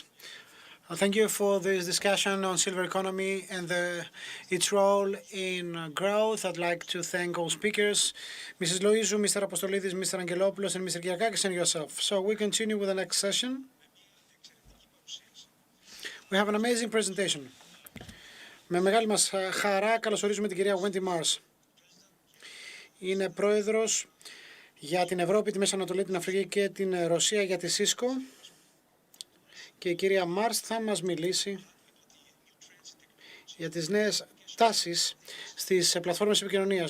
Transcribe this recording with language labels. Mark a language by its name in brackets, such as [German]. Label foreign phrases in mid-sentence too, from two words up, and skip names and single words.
[English] Thank you for this discussion on silver economy and its role in growth. I'd like to thank all speakers, Mrs. Loizou, Mr. Apostolidis, Mr. Angelopoulos, and Mr. Giakakis, and yourself. So we continue with the next session. We have an amazing presentation. [Greek] Με μεγάλη μας χαρά καλωσορίζουμε την κυρία Wendy Mars. Είναι πρόεδρος για την Ευρώπη, τη Μέση Ανατολή, την Αφρική και την Ρωσία για τη Cisco. Και η κυρία Μάρς θα μας μιλήσει για τις νέες τάσεις στις πλατφόρμες επικοινωνίας.